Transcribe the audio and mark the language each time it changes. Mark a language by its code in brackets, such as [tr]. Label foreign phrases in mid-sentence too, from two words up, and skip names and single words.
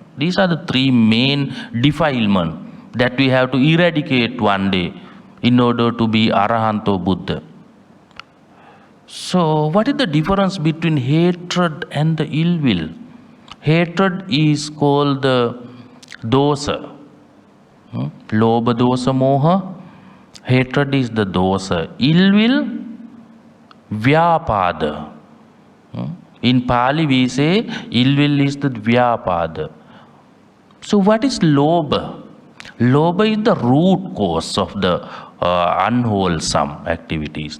[en] These are the three main defilements that we have to eradicate one day in order to be Arahanto Buddha. So what is the difference between hatred and the ill will? Hatred is called the dosa. [pi] Lobha dosa moha. [en] Hatred is the dosa. Ill will, vyapada. In Pali we say ill will is the vyapada. So what is lobha? Lobha is the root cause of the unwholesome activities.